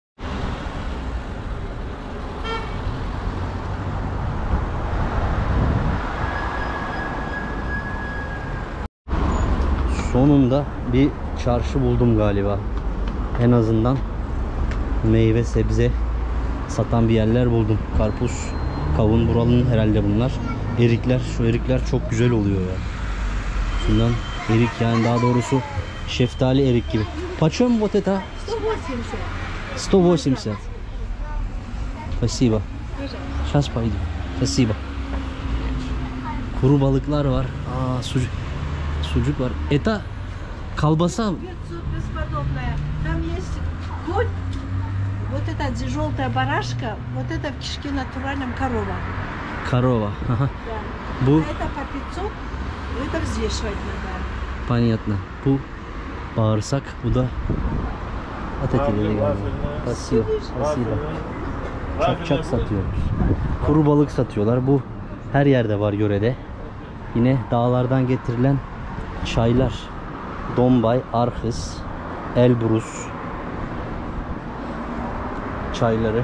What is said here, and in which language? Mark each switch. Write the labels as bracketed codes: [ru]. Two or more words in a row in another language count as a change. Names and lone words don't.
[tr] Sonunda bir çarşı buldum galiba. En azından meyve sebze satan bir yerler buldum. Karpuz, kavun buralının herhalde bunlar. Erikler, şu erikler çok güzel oluyor ya. Şundan erik, yani daha doğrusu Şeftali erik gibi. [ru] Почем вот это? 180. 180. Спасибо. Сейчас пойду. Спасибо. [tr] Kuru balıklar var. Aa, sucuk var. [ru] Это колбаса. Бесподобная. Там есть конь. Вот это желтая барашка. Вот это в кишке натуральном корова. Корова. Ага. Да. [tr] Bu [ru] А это по 500. Это взвешивать надо. Понятно. [tr] Bu bağırsak. Bu da at etileri galiba. [ru] Спасибо. Спасибо. [tr] Çakçak satıyormuş. Kuru balık satıyorlar. Bu her yerde var yörede. Yine dağlardan getirilen çaylar. Dombay, Arhız, Elbrus çayları.